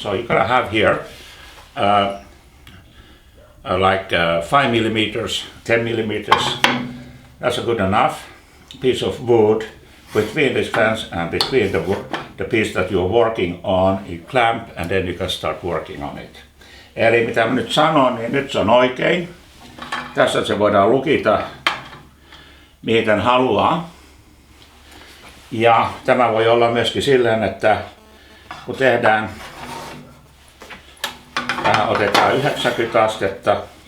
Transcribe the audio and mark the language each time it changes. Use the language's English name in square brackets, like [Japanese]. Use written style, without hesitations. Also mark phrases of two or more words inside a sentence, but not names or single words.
[English] So you're gonna have here like 5 millimeters, 10 millimeters. That's a good enough piece of wood between this fence and between the piece that you're working on. You clamp and then you can start working on it. [Finnish] Eli mitä mä nyt sanon, niin nyt se on oikein. Tässä se voidaan lukita mihin tämän haluaa. Ja tämä voi olla myöskin silleen, että kun tehdään, tähän otetaan 90 astetta.